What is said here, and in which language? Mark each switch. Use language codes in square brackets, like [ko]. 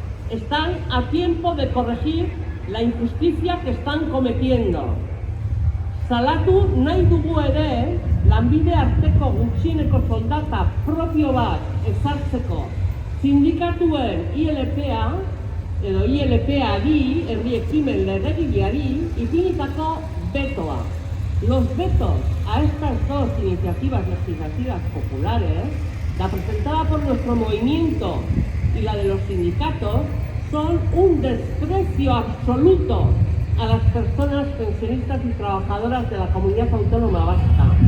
[es] Están a tiempo de corregir la injusticia que están cometiendo. [eu] Salatu nahi dugu ere, lanbide arteko gutxieneko soldata propio bat ezartzeko sindikatuen ILPA edo ILPari, herri ekimen legegileari, ipinitako betoa. [es] Los vetos a estas dos iniciativas legislativas populares, la presentada por nuestro movimiento y la de los sindicatos, son un desprecio absoluto a las personas pensionistas y trabajadoras de la comunidad autónoma vasca.